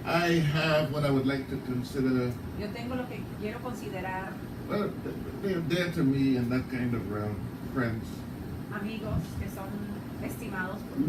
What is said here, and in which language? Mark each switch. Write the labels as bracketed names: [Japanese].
[English] I have what I would like to consider, [Spanish] Yo tengo lo que quiero considerar [English] well, they're dear to me in that kind of realm, friends. [Spanish] amigos que son estimados por